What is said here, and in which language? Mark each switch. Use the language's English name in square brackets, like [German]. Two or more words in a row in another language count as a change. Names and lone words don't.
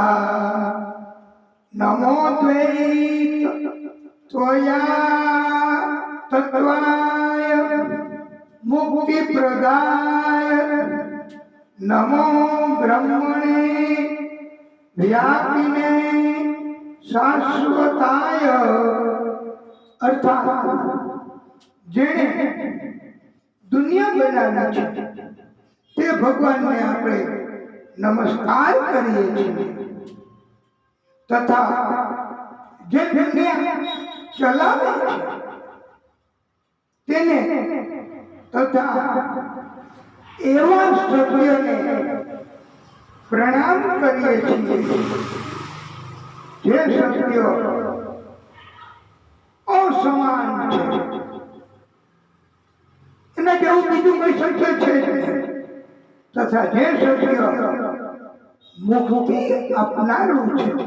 [Sanskrit] नमो द्वैत त्वया तत्वाय मुक्ति प्रदाय। नमो ब्रह्मणे व्यापिने शाश्वताय। [Gujarati] અર્થાત જેણે દુનિયા બનાવી છે તે ભગવાનને આપણે નમસ્કાર કરીએ છીએ, તથા જે દુનિયા ચલાવે છે તેને તથા એવા સત્યને પ્રણામ કરીએ છીએ જે સત્ય અસમાન છે। એના જેવું બીજું કોઈ સત્ય છે તથા જે સત્ય મુક્તિ અપનારું છે